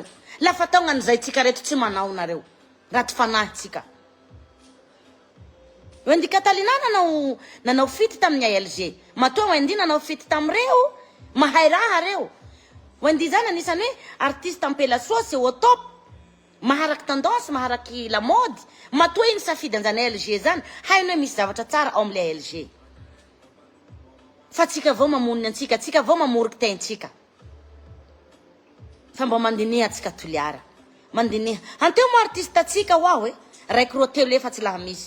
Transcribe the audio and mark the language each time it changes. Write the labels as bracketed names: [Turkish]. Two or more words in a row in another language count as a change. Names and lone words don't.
[Malagasy] Lafa tao ngan'izay tsika reto tsy manao nareo. Raty fanahy tsika. Wendy Catalina nanao fity tamin'ny LG. Matoa Wendy nanao fity tamireo. Mahay raha reo. Wendy zany anisany hoe artiste ampela [French] sauce au top. [Malagasy] Maharaky tendance, maharaky [French] la mode. [Malagasy] Matoa iny safidy anjany LG zany. Hainy hoe misy zavatra tsara ao amle LG. Fa tsika vao mamoniny antsika, tsika vao mamoriky tentsika. Fa mba mandiniha tsika toliara. Mandiniha. Anteo mo artiste tsika wao e. Raiky roa telo efa tsy laha misy.